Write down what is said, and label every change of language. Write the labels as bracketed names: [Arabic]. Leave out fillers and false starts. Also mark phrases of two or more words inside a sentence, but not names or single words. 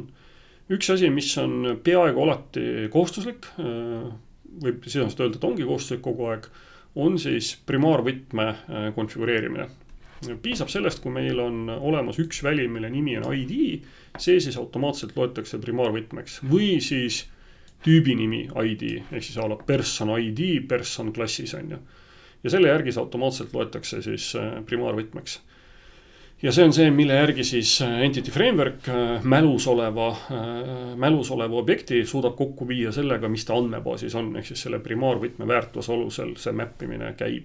[Estonian] Üks asi, mis on peaaegu alati kohustuslik, võib sisuliselt öelda, et ongi kohustuslik kogu aeg, on siis primaarvõtme konfigureerimine. Piisab sellest, kui meil on olemas üks väli, mille nimi on ID, see siis automaatselt loetakse primaarvõtmeks või siis tüübi nimi ID, ehk siis ala [English] person ID, [Estonian] person klassis on. Ja selle järgi see automaatselt loetakse siis primaarvõtmeks. Ja see on see, mille järgi siis Entity Framework mälus oleva objekti suudab kokku viia sellega, mis ta andmebaasis on, ehk siis selle primaarvõtme väärtuse alusel see mappimine käib.